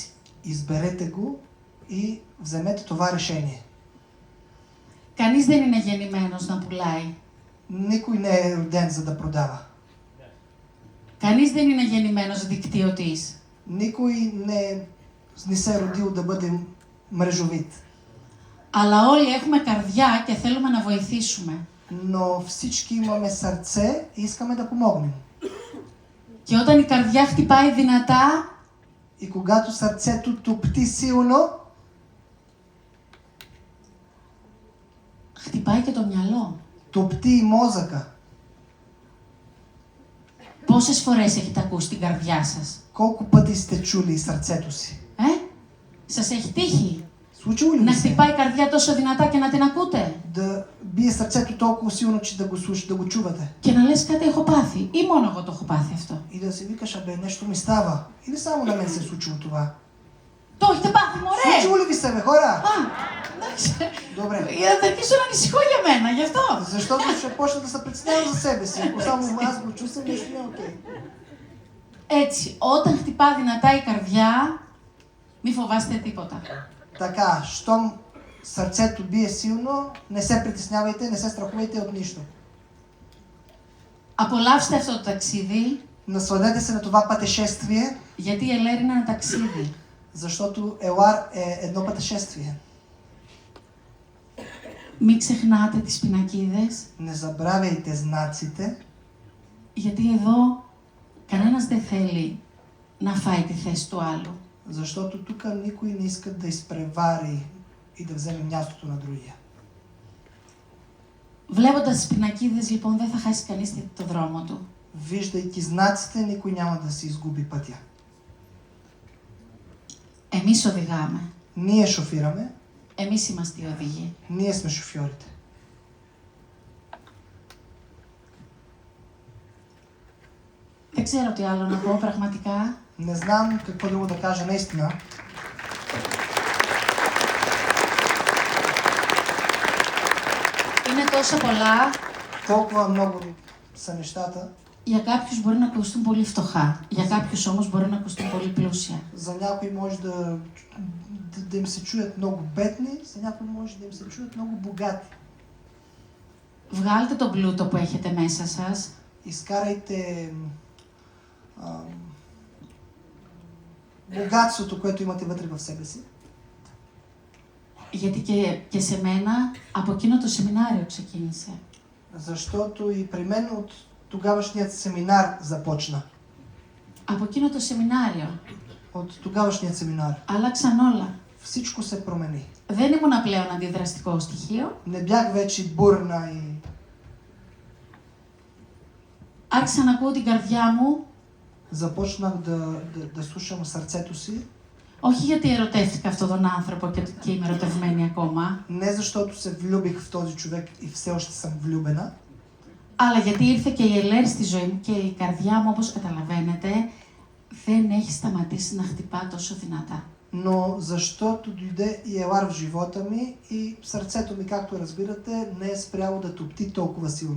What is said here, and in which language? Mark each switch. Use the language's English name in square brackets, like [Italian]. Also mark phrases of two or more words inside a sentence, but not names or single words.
[Bulgarian] Изберете го и вземете това решение. [Greek] Κανείς δεν είναι γεννημένος να πουλάει. [Bulgarian] Никой не е роден за да продава. [Greek] Κανείς δεν είναι γεννημένος δικτυωτής. [Bulgarian] Никой не се е родил да бъде мрежовит. [Greek] Αλλά όλοι έχουμε καρδιά και θέλουμε να βοηθήσουμε. [Bulgarian] Но всички имаме сърце и искаме да помогнем. [Greek] Και όταν η καρδιά χτυπάει δυνατά, [Bulgarian] И когато сърцето топти силно, [Greek] χτυπάει και το μυαλό. [Bulgarian] топти и мозъка. [Greek] Πόσες φορές έχετε ακούσει την καρδιά σας? [Bulgarian] Колко пъти сте чули сърцето си? [Greek] Σας έχει τύχει [Bulgarian] Случило ли [Greek] να [Bulgarian] ви се [Greek] χτυπάει η καρδιά τόσο δυνατά και να την ακούτε? [Bulgarian] да бие сърцето толкова силно, че да го чувате? [Greek] Και να λες κάτι έχω πάθει ή μόνο εγώ το έχω πάθει αυτό? [Bulgarian] И да си викаш, абе, нещо ми става. Или само на мен се е случило това? [Greek] Το έχετε πάθει, μωρέ! [Bulgarian] Случило ли ви се, бе, хора? [Greek] Α, εντάξει. [Bulgarian] Добре. [Greek] Θα αρχίσω να ανησυχώ για мένα, γι' αυτό. [Bulgarian] Защото ще почна да се представям за себе си. Ако само аз го чувствам, нещо не е окей. [Greek] Έτσι, όταν χτυπά δυνατά η καρδιά, μη φοβάστε τίποτα. [Bulgarian] Така, щом сърцето бие силно, не се притеснявайте, не се страхувайте от нищо. [Greek] Απολαύστε αυτό το ταξίδι, [Bulgarian] Насладете се на това пътешествие, [Greek] γιατί η Ελέρη είναι ένα ταξίδι. [Bulgarian] защото Елар е едно пътешествие. [Greek] Μην ξεχνάτε τις πινακίδες, [Bulgarian] Не забравяйте знаците, [Greek] γιατί εδώ κανένας δεν θέλει να φάει τη θέση του άλλου. [Bulgarian] защото тук никой не иска да изпревари и да вземе мястото на другия. [Greek] Βλέποντας τις πινακίδες, λοιπόν, δεν θα χάσει κανείς το δρόμο του. [Bulgarian] Виждайки знаците, никой няма да си изгуби пътя. [Greek] Εμείς οδηγάμε. [Bulgarian] Ние шофираме, [Greek] Εμείς είμαστε οι οδηγοί. [Bulgarian] ние сме шофьорите. [Greek] Δεν ξέρω τι άλλο να πω πραγματικά. [Bulgarian] Не знам какво друго да кажа наистина. [Greek] Είναι τόσο πολλά. [Bulgarian] Толкова много са нещата. [Greek] Για κάποιους μπορεί να ακουστούν πολύ φτωχά. Για κάποιους όμως μπορεί να ακουστούν πολύ πλούσια. [Bulgarian] За някои може да им се чуят много бедни, за някои може да им се чуят много богати. [Greek] Βγάλτε τον πλούτο που έχετε μέσα σας. [Bulgarian] Изкарайте богатството, което имате вътре в себе си. [Greek] Γιατί και σε μένα από εκείνο το σεμινάριο ξεκίνησε. [Bulgarian] Защото и при мен от тогавашният семинар започна. [Greek] Από εκείνο το σεμινάριο [Bulgarian] От тогавашният семинар. [Greek] άλλαξαν όλα. [Bulgarian] Всичко се промени. [Greek] Δεν ήμουν πλέον αντιδραστικό στοιχείο. [Bulgarian] Не бях вече бурна и [Greek] Άρχισα να ακούω την καρδιά μου, [Bulgarian] започнах да слушам сърцето си. [Greek] όχι γιατί ερωτεύτηκα αυτόν τον άνθρωπο και είμαι ερωτευμένη ακόμα, [Bulgarian] Не защото се влюбих в този човек и все още съм влюбена, [Greek] αλλά γιατί ήρθε και η Ελέρη στη ζωή μου και η καρδιά μου, όπως καταλαβαίνετε, δεν έχει σταματήσει να χτυπά τόσο δυνατά. [Bulgarian] но защото дойде и Елар в живота ми и сърцето ми, както разбирате, не е спряло да топти толкова силно.